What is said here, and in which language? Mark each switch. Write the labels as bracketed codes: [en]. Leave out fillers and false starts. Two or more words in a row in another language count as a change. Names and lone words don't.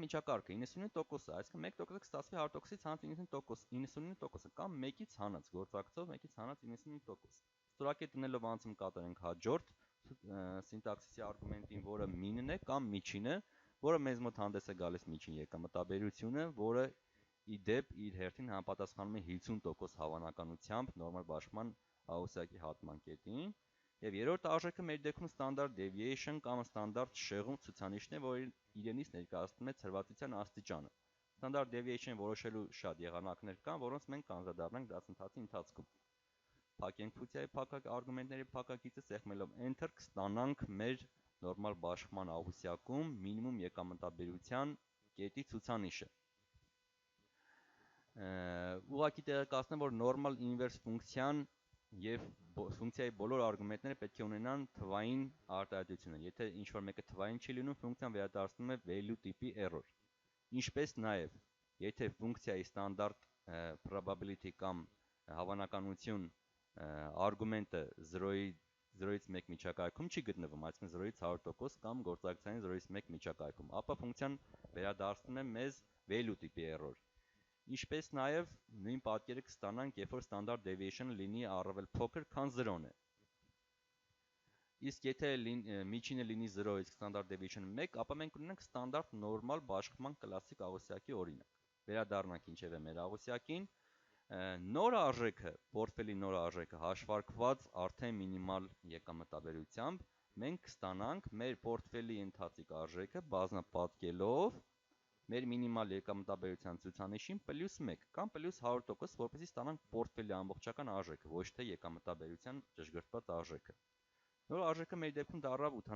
[hy] միջակարգը 99%-ը, այսինքն 1%-ը կստացվի 100%-ից հանած 99%-ը կամ 1-ից հանած գործակցով 1-ից հանած 99%։ Ստորակետ դնելով անցում կատարենք հաջորդ սինտաքսիսի արգումենտին, որը mean-ն է կամ միջինը, որը մեզ մոտ հանդես է գալիս միջին եկամտաբերությունը, որը ի դեպ իր հերթին համապատասխանում է 50% հավանականությամբ նորմալ բաշխման աղյուսակի հատման կետին։ Եվ երրորդ արժեքը մեր դեպքում [en] standard deviation [hy] կամ ստանդարտ շեղում ցուցանիշն է, որը իրենից ներկայացնում է ցրվածության աստիճանը։ [en] Standard deviation [hy] որոշելու շատ եղանակներ կան, որոնց մենք կանդրադառնանք դասընթացի ընթացքում։ Փակենք ֆունկցիայի արգումենտների փակագիծը, սեղմելով enter կստանանք մեր նորմալ բաշխման աղյուսակում մինիմում եկամտաբերության կետի ցուցանիշը։ Ուղղակի տեղեկացնեմ, որ normal inverse ֆունկցիան եւ ֆունկցիայի բոլոր արգումենտները պետք է ունենան թվային արտահայտությունը։ Եթե ինչ-որ մեկը թվային չի լինում, ֆունկցիան վերադարձնում է value տիպի error։ Ինչպես նաեւ, եթե ֆունկցիայի ստանդարտ probability կամ հավանականություն արգումենտը 0-ից 1 միջակայքում չի գտնվում, այսինքն 0-ից 100% կամ գործակցային 0-ից 1 միջակայքում, ապա ֆունկցիան վերադարձնում է մեզ value տիպի error։ Ինչպես նաև նույն պատկերը կստանանք, երբ որ [en] standard deviation-ը [hy] լինի առավել փոքր, քան 0-ն է։ Իսկ եթե միջինը լինի 0, իսկ [en] standard deviation-ը [hy] 1, ապա մենք ունենք ստանդարտ նորմալ բաշխման կլասիկ աղյուսակի օրինակ։ Վերադառնանք ինչևէ մեր աղյուսակին, նոր արժեքը, պորտֆելի նոր արժեքը հաշվարկված արդեն մինիմալ եկամտաբերությամբ, մենք կստանանք մեր պորտֆելի ընթացիկ արժեքը բազմապատկելով մեր մինիմալ եկամտաբերության ցուցանիշին +1 կամ +100%, որպեսզի ստանանք պորտֆելի ամբողջական արժեքը, ոչ թե եկամտաբերության ճշգրտված արժեքը։ Նոր արժեքը մեր դեպքում դառավ